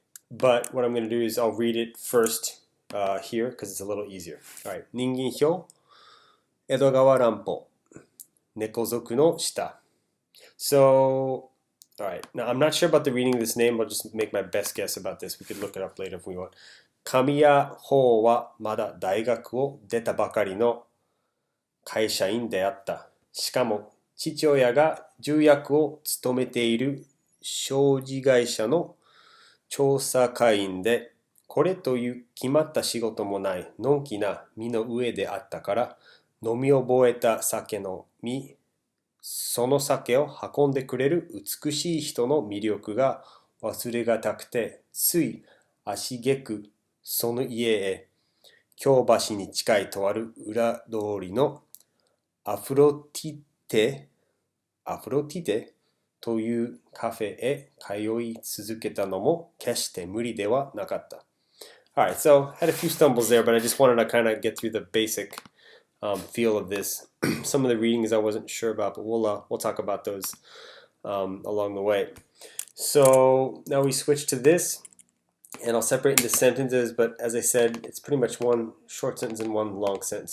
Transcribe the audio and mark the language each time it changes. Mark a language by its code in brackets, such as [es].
[en] But what I'm going to do is I'll read it first here because it's a little easier. All right. [ja] Ningen You, Edogawa Rampo, Nekozoku no shita. [en] So, all right. Now, I'm not sure about the reading of this name. I'll just make my best guess about this. We could look it up later if we want. [ja] 神谷法はまだ大学を出たばかりの会社員であった。しかも父親が重役を務めている商事会社の調査会員で、これという決まった仕事もないのんきな身の上であったから、飲み覚えた酒のみ、その酒を運んでくれる美しい人の魅力が忘れがたくて、つい足げくその家へ、京橋に近いとある裏通りのアフロティテというカフェへ通い続けたのも決して無理ではなかった。 [en] Alright, so had a few stumbles there, but I just wanted to kind of get through the basic feel of this. Some of the readings I wasn't sure about, but we'll talk about those along the way. So now we switch to this, and I'll separate into sentences, but as I said, it's pretty much one short sentence and one long sentence.